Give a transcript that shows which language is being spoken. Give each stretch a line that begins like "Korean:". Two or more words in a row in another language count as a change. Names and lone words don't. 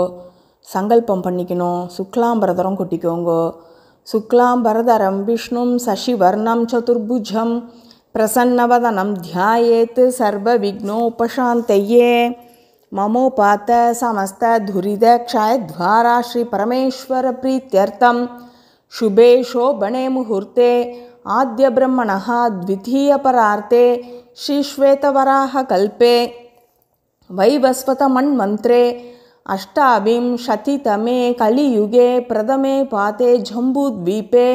Tamil: சங்கல்பம் பண்ணிக்கணும். சுக்லாம்பரதரம் கொட்டிக்கோங்கோ.
Sanskrit: शुक्लाम्बरधरं विष्णुं शशिवर्णं चतुर्भुजं प्रसन्नवदनं ध्यायेत् सर्व विघ्नोपशान्तये. ममोपात्त समस्त दुरितक्षयद्वारा श्री परमेश्वर प्रीत्यर्थं शुभे शोभने मुहूर्ते आद्य ब्रह्मणः द्वितीय परार्ते श्रीश्वेतवराह कल्पे वैवस्वत मन्वन्त्रे अष्टाविंशतितमे कलियुगे प्रथमे पाते जम्बूद्वीपे